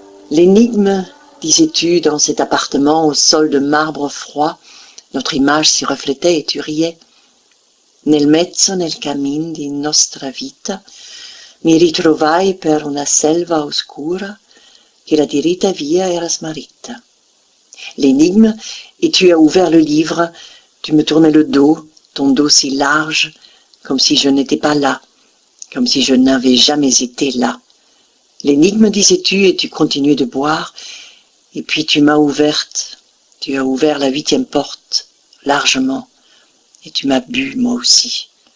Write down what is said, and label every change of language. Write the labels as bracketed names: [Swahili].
[French] L'énigme, disais-tu, dans cet appartement au sol de marbre froid, notre image s'y reflétait et tu riais. [Italian] Nel mezzo, nel cammin di nostra vita, mi ritrovai per una selva oscura che la dirita via era smarrita. [French] L'énigme, et tu as ouvert le livre, tu me tournais le dos, ton dos si large, comme si je n'étais pas là, comme si je n'avais jamais été là. L'énigme, disais-tu, et tu continuais de boire, et puis tu m'as ouverte, tu as ouvert la 8e porte, largement, et tu m'as bu, moi aussi.